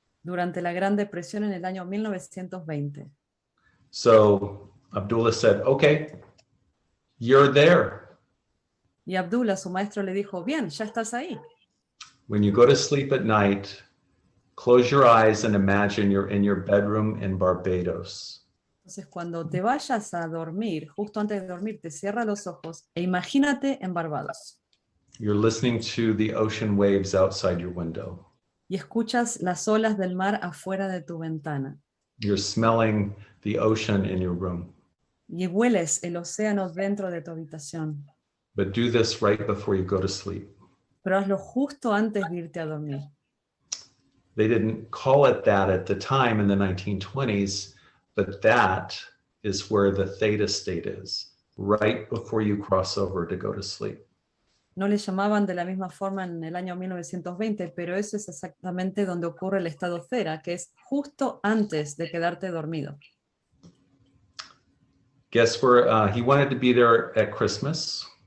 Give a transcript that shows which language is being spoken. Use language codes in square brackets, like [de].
[es] Durante la Gran Depresión en el año 1920. [en] So Abdullah said, okay, you're there. [es] Y Abdullah, su maestro, le dijo, bien, ya estás ahí. [en] When you go to sleep at night, close your eyes and imagine you're in your bedroom in Barbados. [es] Entonces, cuando te vayas a dormir, justo antes de dormir, te cierra los ojos e imagínate en Barbados. [en] You're listening to the ocean waves outside your window. [es] Y escuchas las olas del mar afuera de tu ventana. [en] You're smelling the ocean in your room. [es] Y hueles el océano dentro de tu habitación. [en] But do this right before you go to sleep. [es] Pero hazlo justo antes de irte a dormir. [en] They didn't call it that at the time in the 1920s, but that is where the theta state is, right before you cross over to go to sleep. [es] No le llamaban de la misma forma en el año 1920, pero eso es exactamente donde ocurre el estado theta, que es justo antes de quedarte dormido. [en] Guess where he wanted to be there at Christmas.